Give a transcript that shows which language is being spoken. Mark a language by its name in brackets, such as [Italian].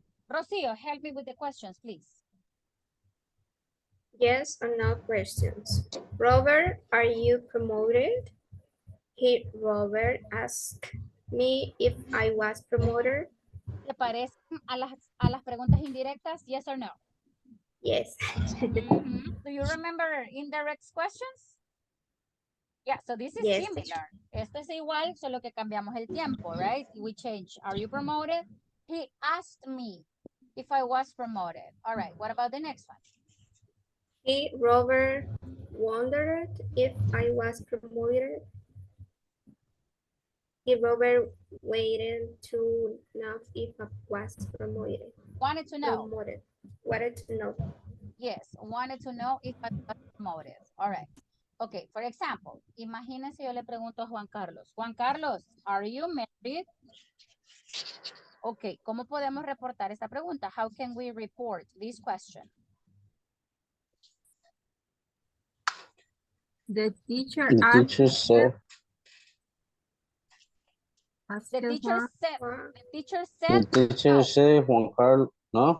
[English] Rocio, help me with the questions, please. Yes or no questions. Robert, are you promoted? Robert asked me if I was promoted. [Spanish] ¿Te parecen a las preguntas indirectas? [English] Yes or no? Yes. Do you remember indirect questions? Yeah, so this is Yes. similar. [Spanish] Esto es igual, solo que cambiamos el tiempo, right? [English] We change. Are you promoted? He asked me if I was promoted. All right, what about the next one? Robert wondered if I was promoted. Robert waited to know if I was promoted. Wanted to know. Wanted to know. Yes, wanted to know if I was promoted. All right. Okay, for example, [Spanish] imagínense yo le pregunto a Juan Carlos. [English] Juan Carlos, are you married? [Spanish] Ok, ¿cómo podemos reportar esta pregunta? [English] How can we report this question? The teacher The teacher said, The teacher the teacher said, Juan Carlos, no?